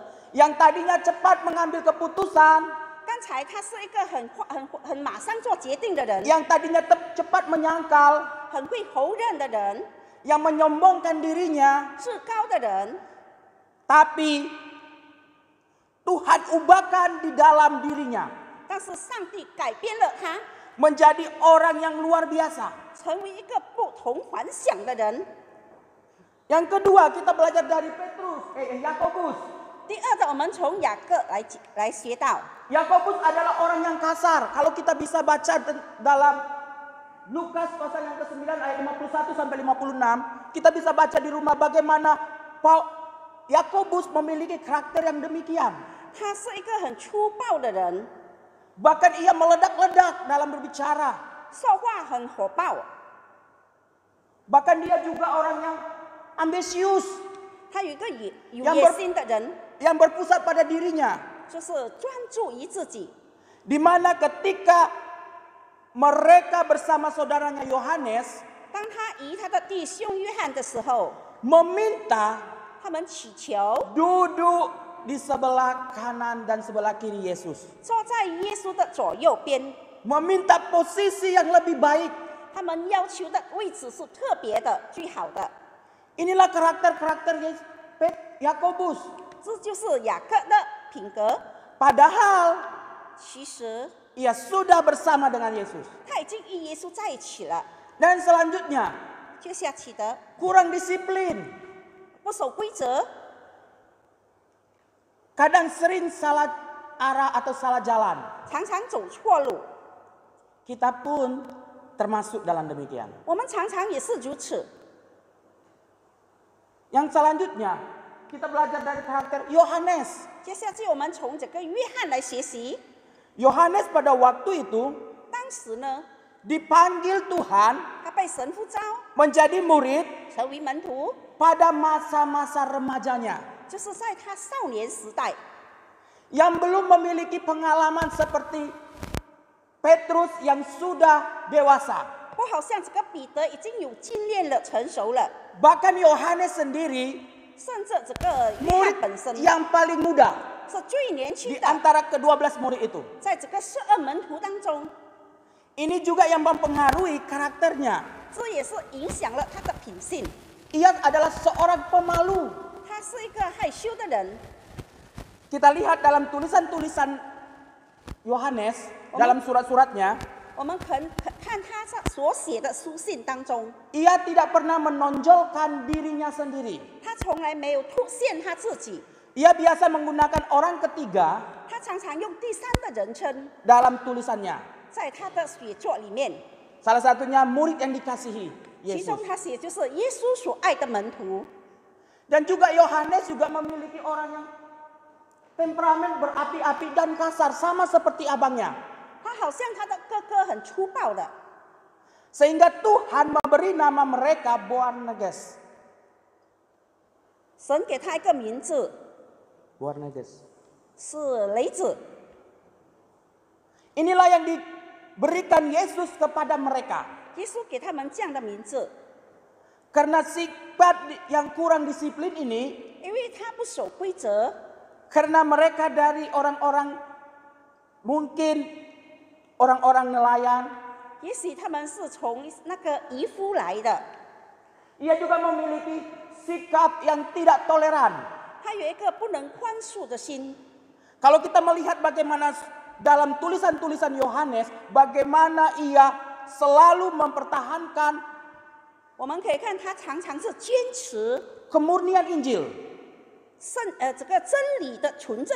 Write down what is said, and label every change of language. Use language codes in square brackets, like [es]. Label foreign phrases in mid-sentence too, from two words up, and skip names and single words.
[id] Yang tadinya cepat mengambil keputusan, [zh] 刚才他是一个很马上做决定的人， [id] yang tadinya cepat menyangkal, [zh] 很会侯认的人， [id] yang menyombongkan dirinya, [zh] 至高的人， [id] tapi Tuhan ubahkan di dalam dirinya [zh] 但是上帝改变了他， [id] menjadi orang yang luar biasa. [zh] 成为一个不同凡响的人。 [id] Yang kedua, kita belajar dari Yakobus. [zh] 第二的，我们从雅各来学到， [id] Yakobus adalah orang yang kasar. Kalau kita bisa baca dalam Lukas pasal yang ke-9 ayat 51 sampai 56, kita bisa baca di rumah bagaimana Yakobus memiliki karakter yang demikian. [zh] 他是一个很粗暴的人， [id] Bahkan ia meledak-ledak dalam berbicara. [zh] 说话很火爆， [id] Bahkan dia juga orang yang ambisius, [zh] 他有一个有 [id] yang [zh] 野心的人， [id] yang berpusat pada dirinya. [zh] 就是专注于自己。 [id] Di mana ketika mereka bersama saudaranya Yohanes [zh] 当他与他的弟兄约翰的时候， [id] meminta [zh] 他们祈求 [id] duduk di sebelah kanan dan sebelah kiri Yesus. [zh] 坐在耶稣的左右边， [id] Meminta posisi yang lebih baik. [zh] 他们要求的位置是特别的、最好的。 [id] Inilah karakter Yakobus. [zh] 这就是雅各的品格。 [id] Padahal [zh] 其实 [id] ia sudah bersama dengan Yesus. [zh] 他已经与耶稣在一起了。 [id] Dan selanjutnya [zh] 接下去的 [id] kurang disiplin. [zh] 不守规则， [id] Kadang sering salah arah atau salah jalan. [zh] 常常走错路。 [id] Kita pun termasuk dalam demikian. [zh] 我们常常也是如此。 [id] Yang selanjutnya kita belajar dari karakter Yohanes. [zh] 接下去我们从这个约翰来学习。 [id] Yohanes pada waktu itu [zh] 当时呢， [id] dipanggil Tuhan [zh] 他被神呼召 [id] menjadi murid [zh] 成为门徒， [id] pada masa-masa remajanya. [zh] 就是在他少年时代， [id] Yang belum memiliki pengalaman seperti Petrus yang sudah dewasa. [zh] 我好像这个彼得已经有经验了，成熟了， [id] Bahkan Yohanes sendiri [zh] 甚至这个约 [id] murid [zh] 翰本身 [id] yang paling muda [zh] 是最年 [id] di [zh] 轻的， [id] antara ke-12 murid itu. [zh] 在这个12门徒当中， [id] Ini juga yang mempengaruhi karakternya. [zh] 这也是影响了他的品性。 [id] Ia adalah seorang pemalu. [zh] 他是一个害羞的人。 [id] Kita lihat dalam tulisan-tulisan Yohanes, dalam surat-suratnya, [zh] 我们看他所写的书信当中， [id] ia tidak pernah menonjolkan dirinya sendiri. [zh] 他从来没有凸显他自己， [id] Ia biasa menggunakan orang ketiga [zh] 他常常用第三的人称， [id] dalam tulisannya. [zh] 在他的写作里面， [id] Salah satunya murid yang dikasihi [zh] 其中 [id] Yesus. [zh] 他写就是耶稣所爱的门徒。 [id] Dan juga Yohanes juga memiliki orang yang temperamen berapi-api dan kasar sama seperti abangnya. [zh] 他好像他的哥哥很粗暴的， [id] Sehingga Tuhan memberi nama mereka Boanerges. [zh] 神给他一个名字 Boanerges. 是雷子。 [id] Inilah yang diberikan Yesus kepada mereka. [zh] 耶稣给他们这样的名字， [id] Karena sifat yang kurang disiplin ini, [zh] 因为他不守规则， [id] karena mereka dari orang-orang mungkin orang-orang nelayan, [zh] 也许他们是从那个渔夫来的， [id] ia juga memiliki sikap yang tidak toleran. [zh] 他有一个不能宽恕的心。 [id] Kalau kita melihat bagaimana dalam tulisan-tulisan Yohanes, bagaimana ia selalu mempertahankan [zh] 我们可以看他常常是坚持 [id] kemurnian Injil. [zh] 这个真理的纯正。